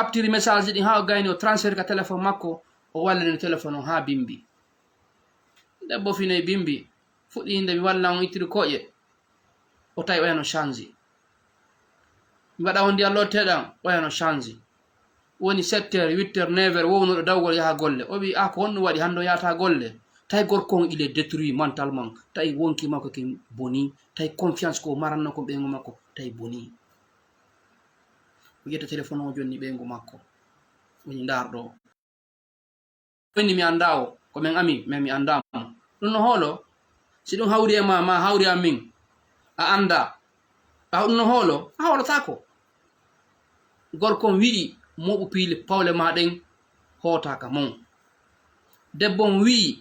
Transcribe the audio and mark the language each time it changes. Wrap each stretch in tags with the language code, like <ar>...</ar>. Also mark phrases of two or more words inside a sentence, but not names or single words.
<ff>captiri message ji ɗin ha o gayni o transfert ka téléphone makko o wallini téléphone on ha bimbi debbo finoy bimbi fuɗɗi hinde mi walla on ittiri koƴe o tawi oyano change mi waɗa on ndiya lotteɗam oyano change woni 7h 8h 9h wownoɗo dawgol yaha golle o wi a ko honɗum waɗi hande o yahata golle tawi gorko on</ff> <fr>il est détruit mentalement</fr> <ff>tawi wonki makko ke boni tawi confiance ko maranno ko ɓeygu makko tawi boni o ƴetta téléphone o jonni ɓeygu makko woni darɗo woni mi anda o ko min ami mais mi andamo ɗum no hoolo si ɗum hawri e ma hawri a min a anda ɗum no hoolo a hawlatako gorko on wi'i moɓu piile pawle maɗen hootaka mon debbo on wi'i</ff>